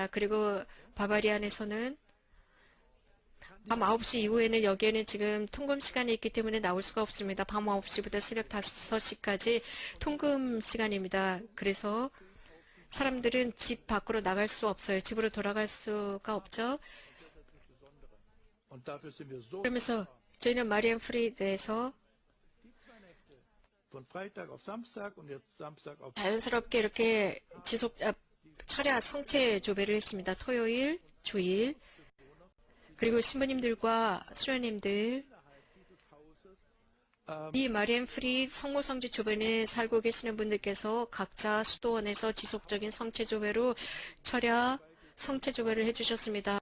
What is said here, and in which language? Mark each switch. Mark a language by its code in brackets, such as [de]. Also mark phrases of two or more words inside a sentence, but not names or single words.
[ko] 그리고 바바리안에서는 밤 9시 이후에는 여기에는 지금 통금 시간이 있기 때문에 나올 수가 없습니다. 밤 9시부터 새벽 5시까지 통금 시간입니다. 그래서 사람들은 집 밖으로 나갈 수 없어요. 집으로 돌아갈 수가 없죠. [de] Und dafür sind wir so [ko] 그러면서 저희는 마리안 프리드에서 [de] von Freitag auf Samstag und jetzt Samstag auf [ko] 자연스럽게 이렇게 철야 성체 조배를 했습니다. 토요일, 주일, 그리고 신부님들과 수녀님들, 이 마리안 프리 성모성지 주변에 살고 계시는 분들께서 각자 수도원에서 지속적인 성체 조배로 철야 성체 조배를 해주셨습니다.